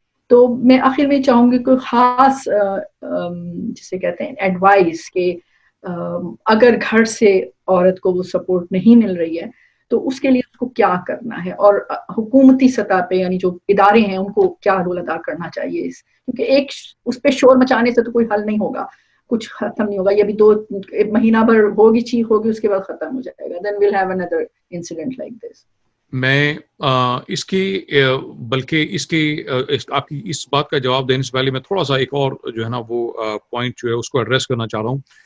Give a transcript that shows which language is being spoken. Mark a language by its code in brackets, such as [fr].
[ur] تو میں آخر میں چاہوں گی کوئی خاص جسے کہتے ہیں ایڈوائس کہ اگر گھر سے عورت کو وہ سپورٹ نہیں مل رہی ہے تو اس کے لیے اس کو کیا کرنا ہے, اور حکومتی سطح پہ یعنی جو ادارے ہیں ان کو کیا رول ادا کرنا چاہیے, کیونکہ ایک اس پہ شور مچانے سے تو کوئی حل نہیں ہوگا, کچھ ختم نہیں ہوگا. یہ بھی 2 مہینہ بھر ہوگی چیخ ہوگی, اس کے بعد ختم ہو جائے گا. [en] then we'll have another incident like this. [ur] میں اس کی بلکہ اس کی آپ کی اس بات کا جواب دینے سے پہلے میں تھوڑا سا ایک اور جو ہے نا وہ پوائنٹ جو ہے اس کو ایڈریس کرنا چاہ رہا ہوں.